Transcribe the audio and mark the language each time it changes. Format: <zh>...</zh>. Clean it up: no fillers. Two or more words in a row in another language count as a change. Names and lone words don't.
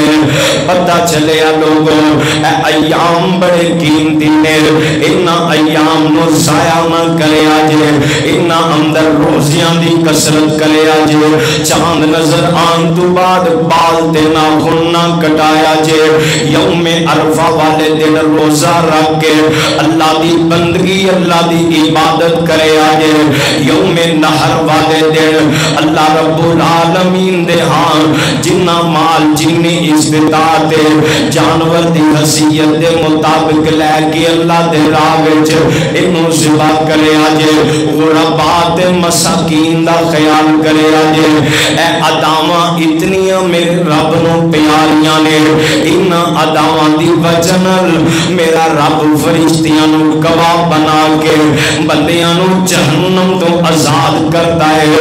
<pa>پتہ چلے لوکو ایام بڑے قیمتی نیں، انہاں ایام نوں ضائع نہ کریا جے، انہاں اندر روزیاں دی کثرت کریا جے. چن نظر آن توں بعد بال تے ناخن نہ کٹایا جے. یوم عرفہ والے دن روزہ رکھ کے اللہ دی بندگی اللہ دی عبادت کریا جے. یوم نحر والے دن اللہ</pa> <ar>رب العالمين</ar> <pa>دے ہاں جنا مال جنی استطاعت جانور دی حیثیت دے مطابق لے کے اللہ دے راہ وچ اینوں ذبح کریا جے. غرباء مساکین دا خیال کریا جے. ایہہ اداواں اتنیاں میرے رب نوں پیاریاں نیں، انہاں اداواں دی وجہ نال میرا رب فرشتیاں نوں گواہ بنا کے بندیاں نوں جہنم توں آزاد کردا ہے.</pa>